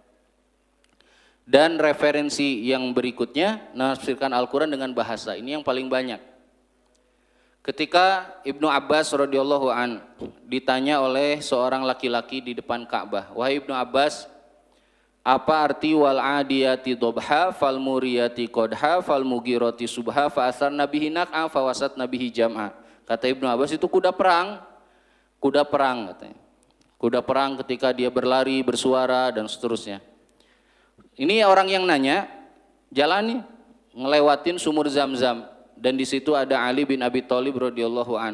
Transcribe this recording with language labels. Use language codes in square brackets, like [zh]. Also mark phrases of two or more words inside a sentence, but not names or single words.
[id] Dan referensi yang berikutnya menafsirkan Al-Quran dengan bahasa, ini yang paling banyak. Ketika Ibnu Abbas [ar] رضي الله عن [id] ditanya oleh seorang laki-laki di depan Ka'bah, wahai Ibnu Abbas, apa arti [ar] والعاديات ضبحا فالموريات قدحا فالمغيرات صبحا فأثرن به نقعا فوسطن به جمعا. [id] Kata Ibnu Abbas, itu kuda perang katanya. Kuda perang ketika dia berlari, bersuara dan seterusnya. Ini orang yang nanya, jalani ngelewatin sumur Zam-Zam dan di situ ada Ali bin Abi Thalib [ar] رضي الله عن.